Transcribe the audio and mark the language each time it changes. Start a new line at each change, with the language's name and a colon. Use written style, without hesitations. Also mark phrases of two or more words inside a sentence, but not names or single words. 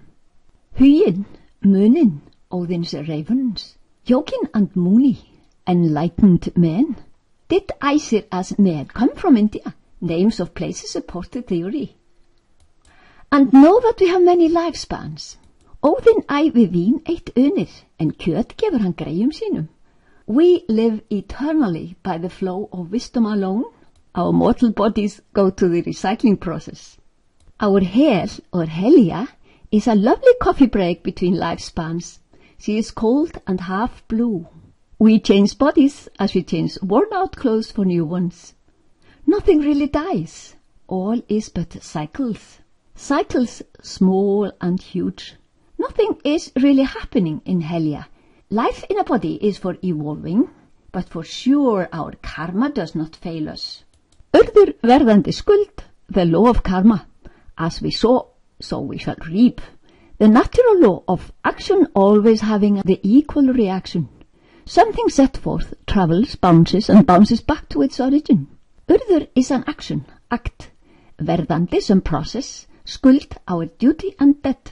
English: Hugin, Munin, Odin's ravens, Yogin and Muni, enlightened men. Did Aesir as men come from India? Names of places support the theory. And know that we have many lifespans.
Icelandic: Óðinn ævi vín eitt unir, en kjöt gefur hann greyjum sínum.
English: We live eternally by the flow of wisdom alone. Our mortal bodies go to the recycling process. Our hel, or Helja, is a lovely coffee break between lifespans. She is cold and half blue. We change bodies as we change worn-out clothes for new ones. Nothing really dies. All is but cycles. Cycles small and huge. Nothing is really happening in Helja. Life in a body is for evolving, but for sure our karma does not fail us.
Icelandic: Urður verðandi skuld,
English: the law of karma. As we sow, so we shall reap. The natural law of action always having the equal reaction. Something set forth travels, bounces, and bounces back to its origin. Urður is an action, act. Verðandi some process, skuld our duty and debt.